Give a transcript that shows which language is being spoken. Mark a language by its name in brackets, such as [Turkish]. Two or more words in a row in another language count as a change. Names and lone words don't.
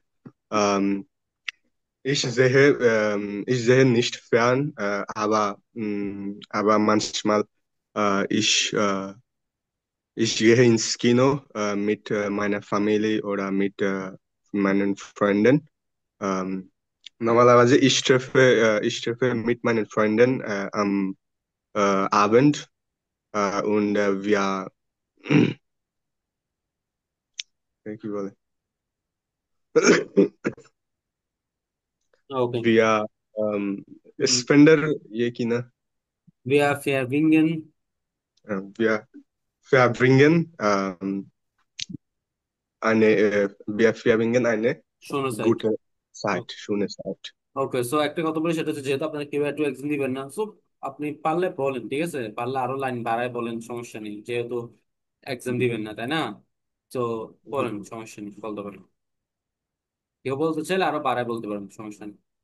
[German] Ähm, ich sehe nicht fern, aber manchmal ich gehe ins Kino mit meiner Familie oder mit meinen Freunden. Ähm, Normalerweise ich treffe mit meinen Freunden am Abend wir, [Bangla] কি বলে? ওকে। [German] wir spender [Bangla] ইয়ে কি না? [German] Wir verbringen Wir verbringen wir verbringen eine [Bangla] শোনো সাইড। [German] gute Zeit, schöne Zeit. [Bangla] ওকে, সো একটা কথা বলি, সেটা হচ্ছে যেহেতু আপনার কেউ একটু এক্সাম দিবেন না, সো আপনি পারলে বলেন, ঠিক আছে? পারলে আরো লাইন বাড়ায় বলেন, সমস্যা নেই, যেহেতু এক্সাম দিবেন না তাই না। তো বলেন, সমস্যা নেই, বলতে পারেন। কেউ বলতে চাইলে আরো বাড়ায় বলতে পারেন, সমস্যা নেই।